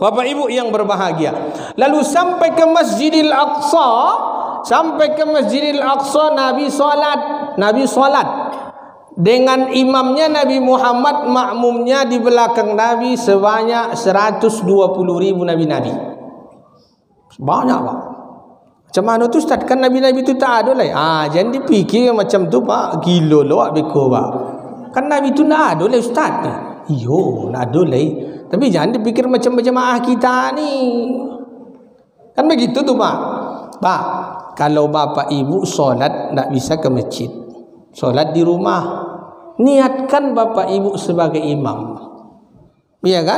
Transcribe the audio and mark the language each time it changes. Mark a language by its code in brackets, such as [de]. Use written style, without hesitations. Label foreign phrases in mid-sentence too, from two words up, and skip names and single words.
[id] Bapak Ibu yang berbahagia. Lalu sampai ke Masjidil Aqsa, Nabi solat dengan imamnya Nabi Muhammad, makmumnya di belakang Nabi sebanyak 120.000 Nabi-Nabi. Banyak Pak. Macam mana tu Ustaz? Kan Nabi-Nabi tu tak ada lah. Jangan dipikir macam tu Pak. [min] Gila lah beko Pak. [id] Kan Nabi tu tak ada lah Ustaz. Iyo, tak ada lah. Tapi jangan dipikir macam jemaah kita ni. Kan begitu tu Pak. Pak, kalau Bapak Ibu solat tak bisa ke masjid, solat di rumah, niatkan Bapak Ibu sebagai imam. Iya kan?